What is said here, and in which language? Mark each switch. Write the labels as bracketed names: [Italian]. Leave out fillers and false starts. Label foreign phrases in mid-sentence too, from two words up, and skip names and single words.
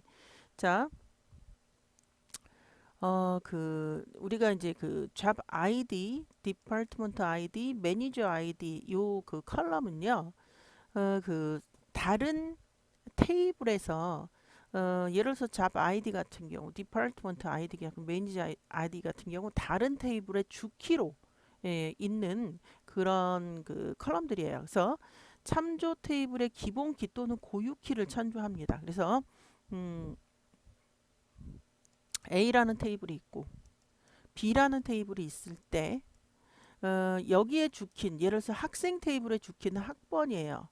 [Korean] 자, 우리가 이제 그 [English] job ID, department ID, manager ID [Korean] 요 그 컬럼은요. 다른 테이블에서 예를 들어서 [English] job ID [Korean] 같은 경우, [English] department ID [Korean] 같은 [English] manager ID [Korean] 같은 경우 다른 테이블의 주키로 있는 그런 그 컬럼들이에요. 그래서 참조 테이블의 기본 키 또는 고유 키를 참조합니다. 그래서 음, A라는 테이블이 있고 B라는 테이블이 있을 때 여기에 주키는 예를 들어서 학생 테이블의 주키는 학번이에요.